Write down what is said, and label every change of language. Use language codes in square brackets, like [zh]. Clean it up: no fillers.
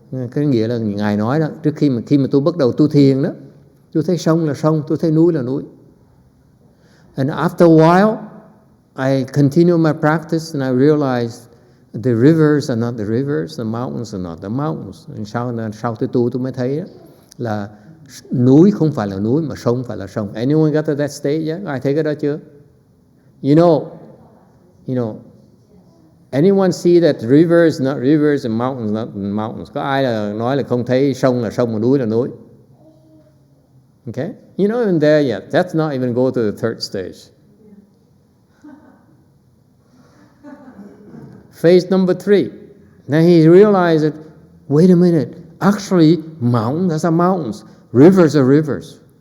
[vi] Cái nghĩa là ngài nói đó, trước khi mà tôi bắt đầu tu thiền đó, tôi thấy sông là sông, tôi thấy núi là núi. [en] And after a while, I continued my practice and I realized the rivers are not the rivers, the mountains are not the mountains. [vi] Sau tôi tu tôi mới thấy là núi không phải là núi mà sông không phải là sông. [en] Anyone got to that stage yet? [vi] Ai thấy cái đó chưa? [en] You know, anyone see that rivers not rivers and mountains not mountains? [vi] Có ai là nói là không thấy sông là sông mà núi là núi? [en] Okay? You're not even there yet. That's not even go to the third stage. Phase number 3. Then he realized that, wait a minute, actually mountains are mountains, rivers are rivers.